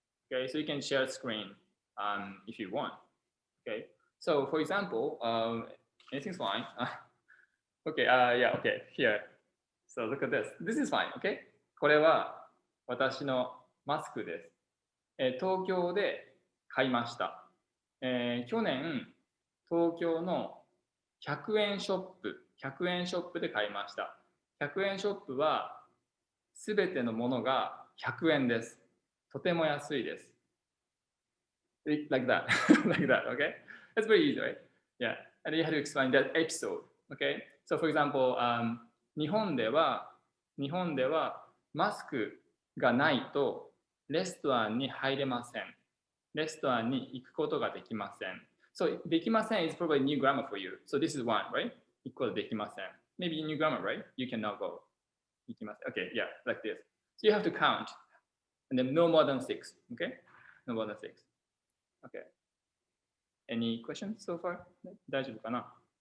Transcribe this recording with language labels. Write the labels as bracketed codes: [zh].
[en] Okay, so you can share screen if you want. Okay, so for example, anything's fine. Okay, yeah, okay, here. So look at this. This is fine, okay? [ja] これは私のマスクです。東京で買いました。去年、東京の100円ショップ、100円ショップで買いました。 100円ショップはすべてのものが100円です。とても安いです。 [en] Like that, like that, okay? That's very easy, right? Yeah, and you have to explain that episode, okay? So for example, [ja] 日本ではマスクがないとレストランに入れません。レストランに行くことができません。 [en] So できません is probably new grammar for you. So this is one, right? [ja] 行くことできません。 [en] Maybe new grammar, right? You cannot go. [ja] 行きません。 [en] Okay, yeah, like this. So you have to count. And then no more than 6, okay? No more than 6. Okay. Any questions so far? [ja] 大丈夫かな?